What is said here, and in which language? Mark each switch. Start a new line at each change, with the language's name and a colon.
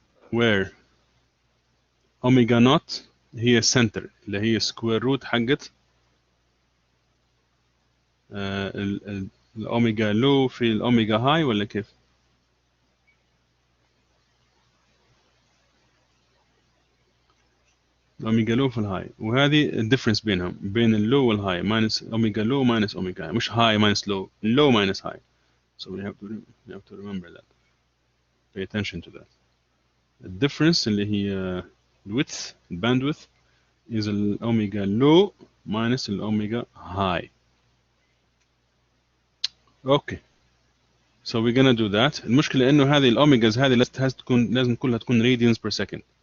English: Where omega naught
Arabic: هي center اللي هي square root حقت الاوميجا لو في الاوميجا هاي ولا كيف؟ الاوميجا لو في الهاي, وهذه الديفرنس بينهم بين اللو والهاي ماينس اوميجا لو ماينس اوميجا هاي, مش هاي ماينس لو,
English: low minus high. So we have to remember that. Pay attention to that. The difference
Arabic: اللي هي
English: width, bandwidth is الأوميجا low minus الأوميجا high. Okay. So we're gonna do that.
Arabic: المشكلة إنه هذه الأوميجاز هذه لازم كلها تكون
English: radians per second.